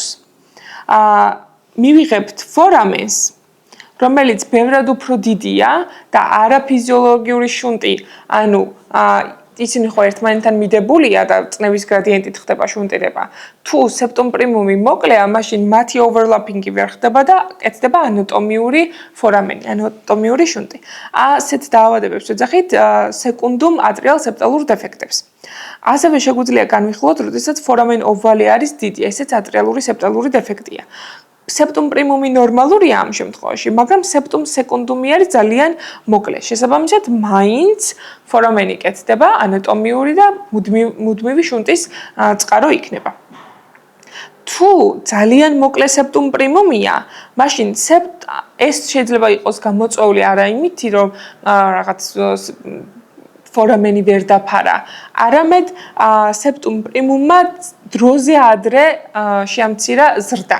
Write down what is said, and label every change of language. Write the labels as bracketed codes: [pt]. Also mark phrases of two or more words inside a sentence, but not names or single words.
[ka] მივიღებთ ფორამენს, რომელიც ბევრად უფრო დიდია და არაფიზიოლოგიური შუნტი, ანუ ისინი ხო ერთმანეთთან მიდებულია და წნევის გრადიენტით ხდება შუნტირება. თუ [la] septum primum-ი [ka] მოკლეა, მაშინ მათი overlapping-ი ვერ ხდება და კეთდება ანატომიური ფორამენი, ანატომიური შუნტი. ასეთ დაავადებებს ვეძახით [en] secundum atrial septalur defects. [ka] ასევე შეგვიძლია განვიხილოთ, როდესაც [la] foramen ovale [ka] არის დიდი, ესეც [en] atrialuri septaluri defectია. [la] septum primum-ი [ka] ნორმალურია ამ შემთხვევაში, მაგრამ [la] septum secundum-ი [ka] არის ძალიან მოკლე. შესაბამისად, მაინც ფორამენი კეთდება ანატომიური და მუდმივი შუნტის წყარო იქნება. თუ ძალიან მოკლე [la] septum primum-ია, [ka] მაშინ ეს შეიძლება იყოს გამოწვეული არა იმით, რომ რაღაც ფორამენი ვერ დაფარა, არამედ [la] septum primum-მა [ka] დროზე ადრე შეამცირა ზრდა.